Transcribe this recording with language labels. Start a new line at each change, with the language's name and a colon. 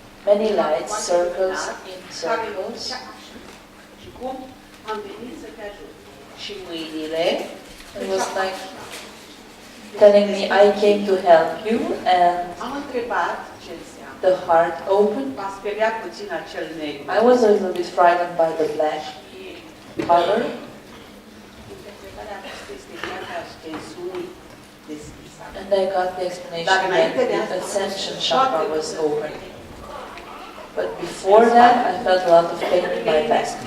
English: Many lights, circles in circles.
Romanian: Și cum am venit să te ajut. Și mâinile...
English: It was like telling me I came to help you, and
Romanian: Am întrebat ce înseamnă.
English: the heart opened.
Romanian: M-a speriat puțin acel negru.
English: I was a little bit frightened by the black color.
Romanian: Interpretarea aceasta este chakra ascensiunii deschisă.
English: And I got the explanation that the ascension chakra was open. But before that, I felt a lot of pain in my back.